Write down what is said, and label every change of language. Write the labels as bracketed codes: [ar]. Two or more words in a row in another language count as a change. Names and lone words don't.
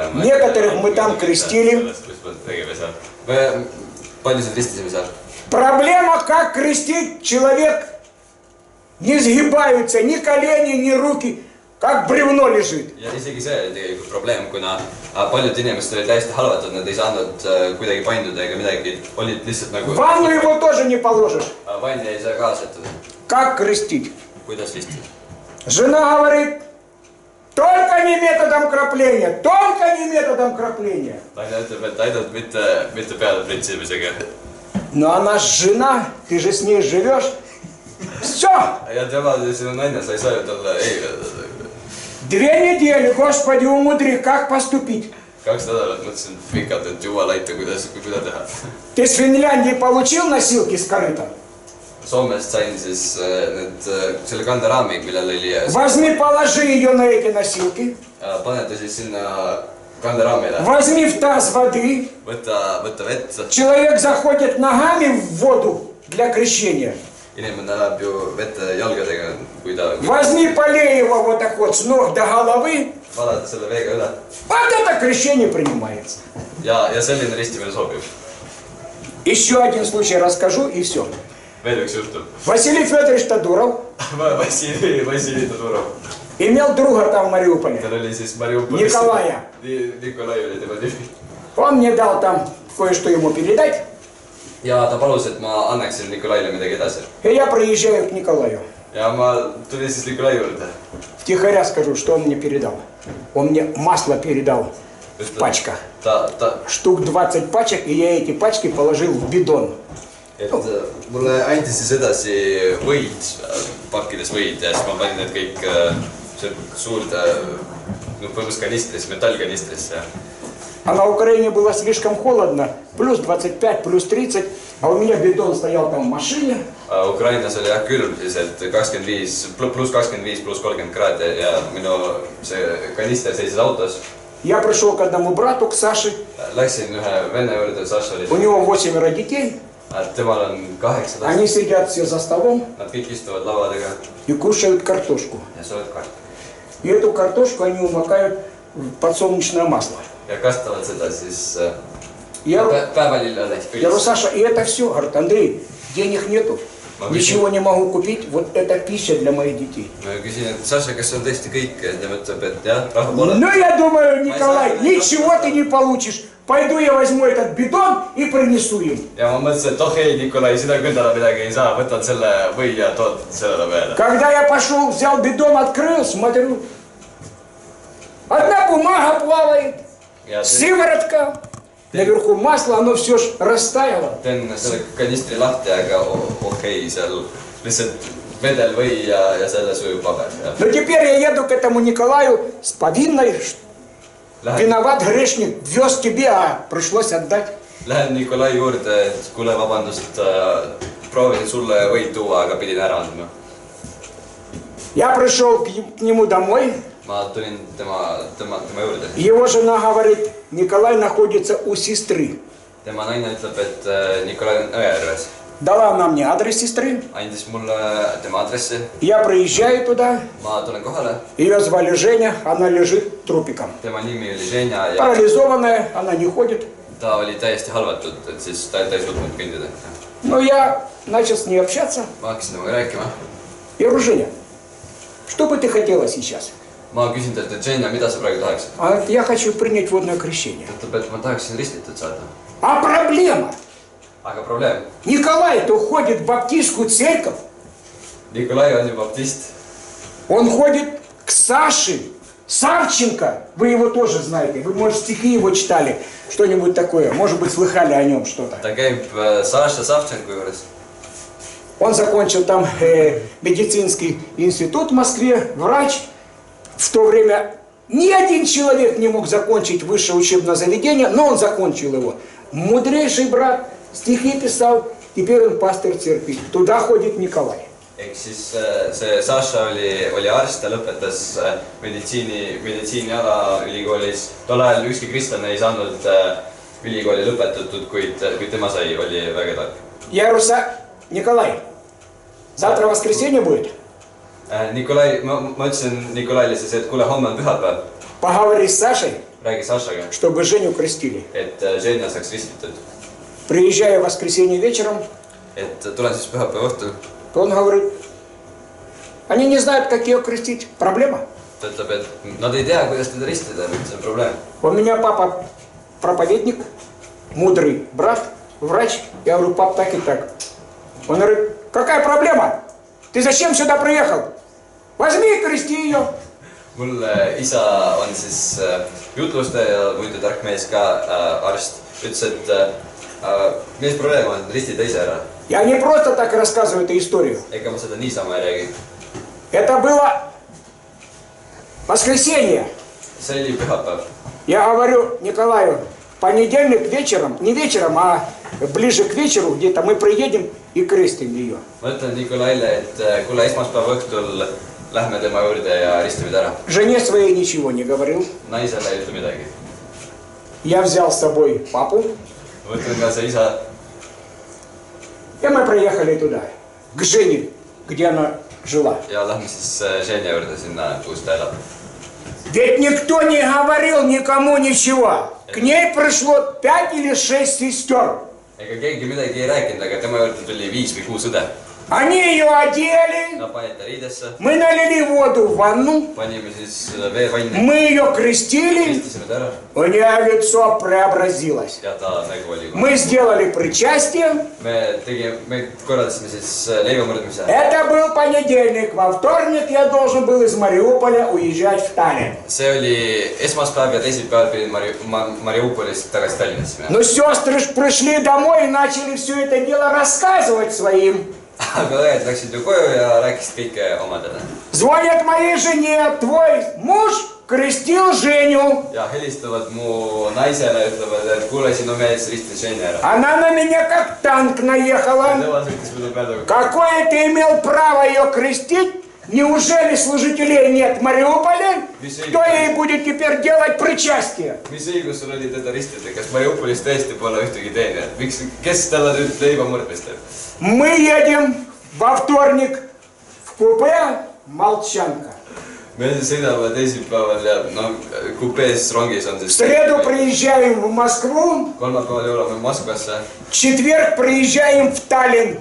[ru] Некоторых мы там крестили. [et] me paljusid ristisime seal. [ru] Проблема, как крестить человек, не сгибаются ни колени, ни руки, как бревно лежит. [et] ja isegi see oli tegelikult probleem, kuna paljud inimesed olid täiesti halvatud, nad ei saanud kuidagi painduda ega midagi, olid lihtsalt nagu... [ru] В ванну его тоже не положишь. [et] vanni ei saa ka asetada. [ru] Как крестить? [et] kuidas ristida? [ru] Жена говорит, только не методом крапления, только не методом крапления. [et] naine ütleb, et ainult mitte peale pritsimisega. [ru] Но она ж жена, ты же с ней живешь. Все, [et] ja tema, sinu naine, sa ei saa ju talle ei öelda. [ru] 2 недели, Господи, умудри, как поступить. [et] 2 nädalat mõtlesin pikalt, et Jumal aita, kuidas teha. [ru] Ты с Финляндии получил носилки с корытом? [et] Soomest sain siis selle kanderaami, millel oli... [ru] Возьми, положи ее на эти носилки. [et] Pane ta siis sinna kanderaamile. [ru] Возьми в таз воды. [et] Võtta vett. [ru] Человек заходит ногами в воду для крещения. [et] Inimene läheb ju vette jalgadega, kui ta... [ru] Возьми, полей его вот так вот с ног до головы. [et] Valada selle veega üle. [ru] Вот это крещение принимается. [et] Ja selline ristimine sobib. [ru] Еще один случай расскажу и все. [et] Veel üks juhtum. [ru] Василий Федорович Тодуров [et] Vassili Todorov. [ru] имел друга там в Мариуполе. [et] Tal oli siis Mariupolis... [ru] Николая. [et] Nikolai oli tema nimi. [ru] Он мне дал там кое-что ему передать. [et] ja ta palus, et ma annaksin Nikolaile midagi edasi. [ru] И я проезжаю к Николаю. [et] ja ma tulin siis Nikolai juurde. [ru] Втихаря скажу, что он мне передал. Он мне масло передал в пачках. Штук 20 пачек, и я эти пачки положил в бидон. [et] et mulle andis siis edasi võid, pakkides võid ja siis ma panin need kõik suurde, põhimõtteliselt kanistris, metallkanistrisse. [ru] А на Украине было слишком холодно, плюс 25, плюс 30, а у меня бидон стоял там в машине. [et] Ukrainas oli jah külm siis, et 25, pluss 25, pluss 30 kraadi ja minu see kanister seisis autos. [ru] Я пришел к одному брату, к Саше. [et] Läksin ühe venne juurde, Saša oli. [ru] У него 8 детей. [et] Temal on 8 last. [ru] Они сидят все за столом [et] Nad kõik istuvad laua taga [ru] и кушают картошку. [et] ja söövad kartulit. [ru] И эту картошку они умокают в подсолнечное масло. [et] Ja kastavad seda siis [ru] Я [et] päevalillele. [ru] говорю, Саша, и это все? Говорит, Андрей, денег нету. Ничего не могу купить, вот это пища для моих детей. [et] Ma küsin, et Saša, kas on tõesti kõik? Ja mõtleb, et jah, raha pole. [ru] Ну, я думаю, Николай, ничего ты не получишь. Пойду я возьму этот бидон и принесу им. [et] Ja ma mõtlesin, et oh ei, Nikolai, sina küll täna midagi ei saa, võtad selle või ja tood sellele peale. [ru] Когда я пошел, взял бидон, открыл, смотрю. Одна бумага плавает, сыворотка. Наверху масло, оно все ж растаяло. [et] Teen selle kanistri lahti, aga okei, seal lihtsalt vedel või ja selle sujub paber. [ru] Но теперь я еду к этому Николаю с повинной. Виноват грешник, вез тебе, а пришлось отдать. [et] Lähen Nikolai juurde, et kuule, vabandust, proovisin sulle võid tuua, aga pidin ära andma. [ru] Я пришел к нему домой. [et] Ma tulin tema juurde. [ru] Его жена говорит, Николай находится у сестры. [et] Tema naine ütleb, et Nikolai on õe juures. [ru] Дала она мне адрес сестры. [et] Andis mulle tema aadressi. [ru] Я приезжаю туда. [et] Ma tulen kohale. [ru] Ее звали Женя, она лежит трупиком. [et] Tema nimi oli Ženja ja [ru] Парализованная, она не ходит. [et] ta oli täiesti halvatud, et siis ta ei suutnud kõndida. [ru] Но я начал с ней общаться. [et] Ma hakkasin temaga rääkima. [ru] Я говорю, Женя, что бы ты хотела сейчас? [et] Ma küsin talt, et Ženja, mida sa praegu tahaksid? [ru] Она говорит, я хочу принять водное крещение. [et] Ta ütleb, et ma tahaksin ristitud saada. [ru] А проблема? [et] Aga probleem. [ru] Николай-то ходит в баптистскую церковь. [et] Nikolai on ju baptist. [ru] Он ходит к Саше Савченко. Вы его тоже знаете. Вы, может, стихи его читали. Что-нибудь такое. Может быть, слыхали о нем что-то. [et] Ta käib Saša Savchenko juures. [ru] Он закончил там медицинский институт в Москве, врач. В то время ни один человек не мог закончить высшее учебное заведение, но он закончил его. Мудрейший брат, стихи писал, теперь он пастор церкви. Туда ходит Николай. [et] Ehk siis see Saša oli arst, ta lõpetas meditsiiniala ülikoolis. Tol ajal ükski kristlane ei saanud ülikooli lõpetatud, kuid tema sai, oli väga tark. [ru] Я говорю, Николай, завтра воскресенье будет? [et] Nikolai, ma ütlesin Nikolaile siis, et kuule, homme on pühapäev. [ru] Поговори с Сашей, [et] Räägi Sašaga, [ru] чтобы Женю крестили. [et] et Ženja saaks ristitud. [ru] Приезжаю в воскресенье вечером, [et] Et tulen siis pühapäeva õhtul. [ru] он говорит, они не знают, как ее крестить. Проблема. [et] Ta ütleb, et nad ei tea, kuidas teda ristida, see on probleem. [ru] У меня папа проповедник, мудрый брат, врач. Я говорю, пап, так и так. Он говорит, какая проблема? Ты зачем сюда приехал? Возьми и крести ее. [et] Mul isa on siis jutlustaja, muidu tark mees ka arst. Ütles, et mis probleem on, ristida ise ära. [ru] Я не просто так рассказываю эту историю. [et] Ega ma seda niisama ei räägi. [ru] Это было воскресенье. [et] See oli pühapäev. [ru] Я говорю Николаю, в понедельник вечером, не вечером, а ближе к вечеру где-то мы приедем и крестим ее. [et] Ma ütlen Nikolaile, et kuule, esmaspäeva õhtul lähme tema juurde ja ristime ta ära. [ru] Жене своей ничего не говорил. [et] Naisele ei ütle midagi. [ru] Я взял с собой папу, [et] Ma ütlen ka see isa. [ru] и мы приехали туда, к Жене, где она жила. [et] Ja lähme siis Ženja juurde sinna, kus ta elab. [ru] Ведь никто не говорил никому ничего. К ней пришло 5 или 6 сестер. [et] Ega keegi midagi ei rääkinud, aga tema juurde tuli 5 või 6 õde. [ru] Они ее одели, [et] Nad panid ta riidesse , [ru] мы налили воду в ванну, [et] panime siis vee vanni , [ru] мы ее крестили, [et] ristisime ta ära [ru] у нее лицо преобразилось. [et] ja ta nägu oli . [ru] Мы сделали причастие, [et] me korraldasime siis leivamõrdmise . [ru] это был понедельник, во вторник я должен был из Мариуполя уезжать в Таллин. [et] see oli esmaspäev ja teisipäeval pidin Mariupolist tagasi Tallinnasse minema . [ru] Но сестры ж пришли домой и начали все это дело рассказывать своим. [et] aga õed läksid ju koju ja rääkisid kõike omadele . [ru] Звонят моей жене, твой муж крестил Женю. [et] ja helistavad mu naisele , ütlevad , et kuule , sinu mees ristis Ženi ära . [ru] Она на меня как танк наехала. [et] tema sõitis mulle peale . [ru] Какое ты имел право ее крестить? Неужели служителей нет в Мариуполе? Кто ей будет теперь делать причастие? [et] mis õigus sul oli teda ristida , kas Mariupolis tõesti pole ühtegi teenijat , miks , kes talle nüüd leivamõrdmist teeb ? [ru] Мы едем во вторник в купе «Молчанка». [et] me sõidame teisipäeval ja noh , kupees rongis on [ru] В [et] siis . [ru] среду приезжаем в Москву, [et] kolmapäeval jõuame Moskvasse , [ru] в четверг приезжаем в Таллин.